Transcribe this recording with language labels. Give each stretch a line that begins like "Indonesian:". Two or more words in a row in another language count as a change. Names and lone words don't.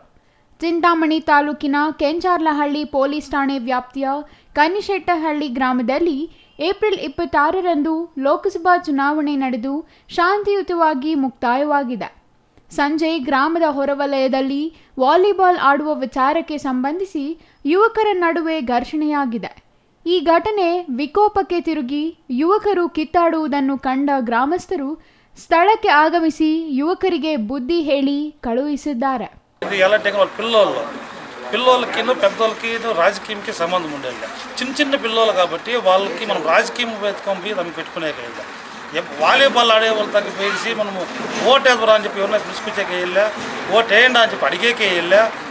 Kannada: ಚಿಂತಾಮಣಿ ತಾಲೂಕಿನ ಕೆಂಚಾರ್ಲಹಳ್ಳಿ ಪೊಲೀಸ್ ಠಾಣೆ ವ್ಯಾಪ್ತಿಯ ಕನಿಶೆಟ್ಟಹಳ್ಳಿ ಗ್ರಾಮದಲ್ಲಿ ಏಪ್ರಿಲ್ 26ರಂದು ಲೋಕಸಭಾ ಚುನಾವಣೆ ನಡೆದು ಶಾಂತಿಯುತವಾಗಿ ಮುಕ್ತಾಯವಾಗಿದೆ. ಸಂಜೆ ಗ್ರಾಮದ ಹೊರವಲಯದಲ್ಲಿ ವಾಲಿಬಾಲ್ ಆಡುವ ವಿಚಾರಕ್ಕೆ ಸಂಬಂಧಿಸಿ ಯುವಕರ ನಡುವೆ ಘರ್ಷಣೆಯಾಗಿದೆ. ಈ ಘಟನೆ ವಿಕೋಪಕ್ಕೆ ತಿರುಗಿ ಯುವಕರು ಕಿತ್ತಾಡುವುದನ್ನು ಕಂಡ ಗ್ರಾಮಸ್ಥರು ಸ್ಥಳಕ್ಕೆ ಆಗಮಿಸಿ యువకರಿಗೆ బుద్ధి ಹೇಳಿ కಳುహిಸಿದ್ದಾರೆ.
Telugu: ఇది ఎలాంటి పిల్లోళ్ళకి పెద్దోళ్ళకి రాజకీయంకి సంబంధం ఉండేది. చిన్న పిల్లలు కాబట్టి వాళ్ళకి మనం రాజకీయం వెతుకొని దాన్ని పెట్టుకునేక వాలీబాల్ ఆడే వాళ్ళు తగ్గిపోయేసి మనము ఓటేద్దాం అని చెప్పి ఎవరైనా పిలుచుకొచ్చేకి వెళ్ళా, ఓటేయండి అని చెప్పి అడిగేకే వెళ్ళా.